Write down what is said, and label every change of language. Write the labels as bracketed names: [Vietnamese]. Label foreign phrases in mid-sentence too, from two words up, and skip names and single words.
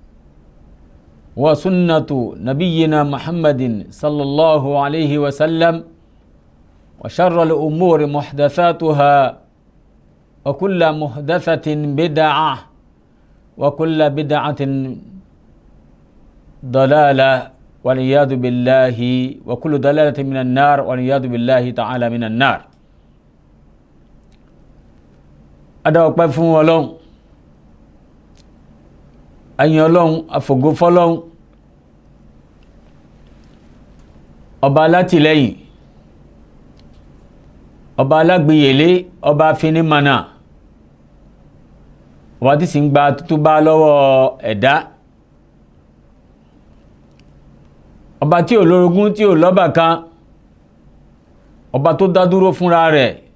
[Arabic] وسنة نبينا محمد صلى الله عليه وسلم وشر الأمور محدثاتها وكل محدثة بدعة وكل بدعة ضلالة والعياذ بالله وكل ضلالة من النار والعياذ بالله تعالى من النار. [Yoruba] Adá ọpẹ́ fún Ọlọ́run, ayin Ọlọ́run, àfògo fọ́lọ́run, ọba alátìlẹ́yìn, ọba alágbìyèlé, ọba afinimọ̀nà, ọba tí sì ń gba tútúbá lọ́wọ́ ẹ̀dá, ọba tí ò lórogún, tí ò lọ́bàkan, ọba tó dá dúró fúnra rẹ̀,